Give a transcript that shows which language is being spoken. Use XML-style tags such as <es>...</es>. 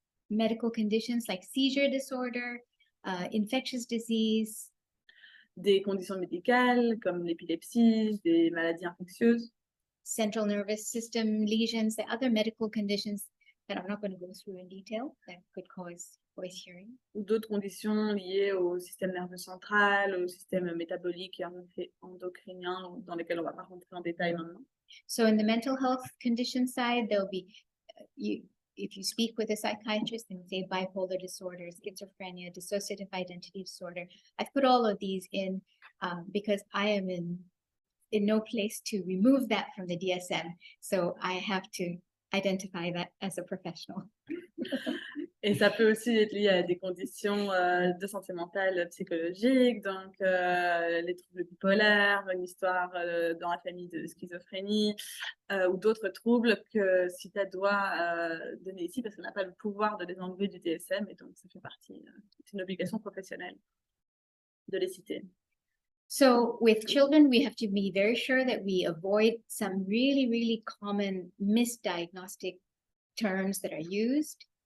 <en>Medical conditions like seizure disorder, infectious disease,</en> <fr>Des conditions médicales comme l'épilepsie, des maladies infectieuses,</fr> <en>central nervous system lesions, the other medical conditions that I'm not going to go through in detail that could cause voice hearing.</en> <fr>ou d'autres conditions liées au système nerveux central, au système métabolique et endocrinien, dans lesquelles on ne va pas rentrer en détail maintenant.</fr> <en>So in the mental health condition side, there'll be, if you speak with a psychiatrist, they say bipolar disorder, schizophrenia, dissociative identity disorder. I've put all of these in because I am in no place to remove that from the DSM. So I have to identify that as a professional.</en> <fr>Et ça peut aussi être lié à des conditions de santé mentale psychologique, donc les troubles bipolaires, une histoire dans la famille de schizophrénie ou d'autres troubles que Seetha doit donner ici parce qu'on n'a pas le pouvoir de les enlever du DSM et donc ça fait partie d'une obligation professionnelle de les citer.</fr> <en>So with children, we have to be very sure that we avoid some really, really common misdiagnostic terms that are used.</en>